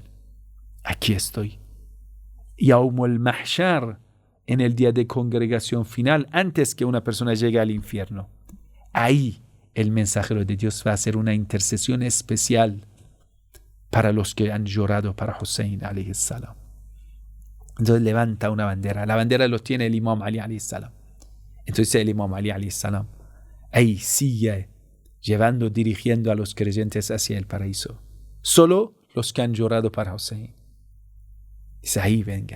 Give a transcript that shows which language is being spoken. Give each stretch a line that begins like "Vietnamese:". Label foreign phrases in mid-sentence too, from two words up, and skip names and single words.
Spanish: Aquí estoy.
Arabic: يوم المحشر,
Spanish: en el día de congregación final, antes que una persona llegue al infierno, ahí el mensajero de Dios va a hacer una intercesión especial para los que han llorado para Hussein
Arabic: عليه السلام.
Spanish: Entonces levanta una bandera. La bandera lo tiene el Imam Ali
Arabic: عليه السلام.
Spanish: Entonces el Imam Ali
Arabic: عليه السلام
Spanish: ahí sigue llevando, dirigiendo a los creyentes hacia el paraíso. Solo los que han llorado para Hussein. Dice: ahí vengan.